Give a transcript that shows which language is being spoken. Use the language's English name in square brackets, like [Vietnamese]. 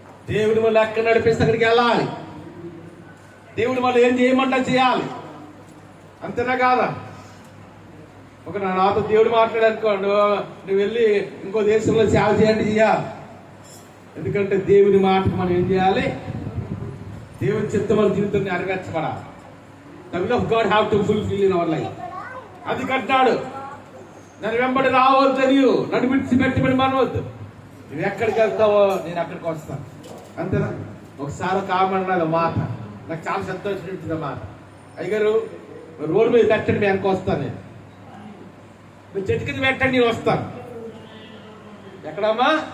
[Telugu] దేవుడు మళ్ళీ ఎక్కడ నడిపిస్తే అక్కడికి వెళ్ళాలి. దేవుడు మళ్ళీ ఏం చేయమంటా చేయాలి, అంతేనా కాదా? ఒక నాతో దేవుడు మాట్లాడనుకోండి, నువ్వు వెళ్ళి ఇంకో దేశంలో సేవ చేయండి చేయాలి. ఎందుకంటే దేవుని మాటకు మనం ఏం చేయాలి? దేవుని చిత్తం మన జీవితాన్ని నెరవేర్చబడాలి. [English] The will of God have to fulfill in our life. [Telugu] అది కట్టాడు. నన్ను వెంబడి రావద్దని, నన్ను విడిచిపెట్టమని మనవద్దు. నువ్వు ఎక్కడికి వెళ్తావో నేను అక్కడికి వస్తాను, అంతేనా? ఒకసారి కామన్నది మాట, నాకు చాలా సంతోషం ఇచ్చింది మాట. అయ్యగారు రోడ్డు మీద పెట్టండి, మీ వెనక వస్తాను నేను. మీరు చెట్టు కింద పెట్టండి, నేను వస్తాను. ఎక్కడమ్మా?